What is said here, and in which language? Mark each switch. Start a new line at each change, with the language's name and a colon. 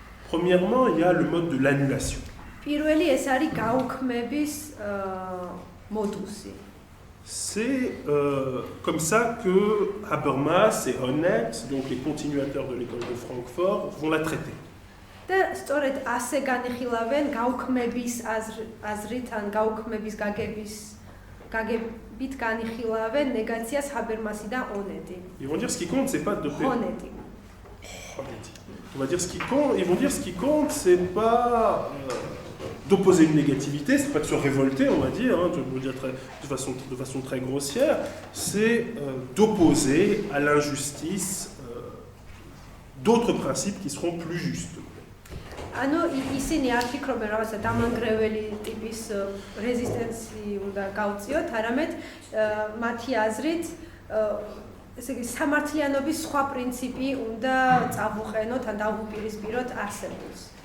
French: Premièrement, il y a le mode de l'annulation.
Georgian: პირველი ეს არის გაუქმების მოდუსი.
French: C'est comme ça que Habermas et Honneth, donc les continuateurs de l'école de Francfort, vont la traiter.
Georgian: და სწორედ ასე განიხილავენ გაუქმების აზრით ან გაუქმების გაგებით განიხილავენ ნეგაციას ჰაბერმასი და ონეტი.
French: Ils vont dire ce qui compte, c'est pas de
Georgian: ონეტი.
French: On va dire ce qui compte, ils vont dire ce qui compte, c'est pas d'opposer une négativité, c'est pas de se révolter, on va dire, de façon très grossière, c'est d'opposer à l'injustice d'autres principes qui seront plus justes.
Georgian: ანუ ისინი არ ფიქრობენ რაღაცა დამანგრეველი ტიპის რეზისტენცი უნდა გავწიოთ, არამედ მათი აზრით ესე იგი სამართლიანობის სხვა პრინციპი უნდა წავუყენოთ ან დავუპირისპიროთ არსებულს.